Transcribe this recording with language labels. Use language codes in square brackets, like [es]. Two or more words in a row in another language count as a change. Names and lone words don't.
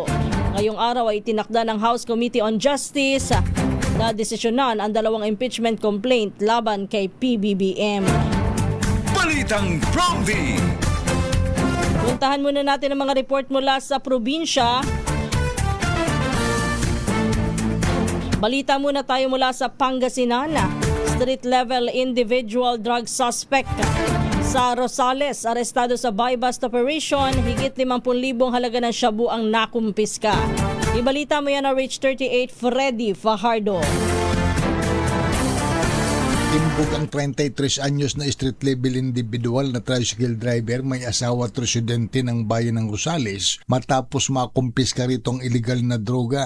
[tl] Ngayong araw ay tinakda ng House Committee on Justice na desisyonan ang dalawang impeachment complaint laban kay PBBM. Balitang Promdi. Puntahan muna natin ang mga report mula sa probinsya. Balita muna tayo mula sa Pangasinan. [en] Street level individual drug suspect [tl] sa Rosales, arestado sa [en] buy-bust operation. [tl] Higit 50,000 halaga ng shabu ang nakumpiska. Ibalita mo yan na RH38 Freddy Fajardo. Timbog ang 33 anyos na [en] street level individual [tl] na tricycle driver, may asawa at residente ng bayan ng Rosales matapos makumpiska rito ang illegal na droga.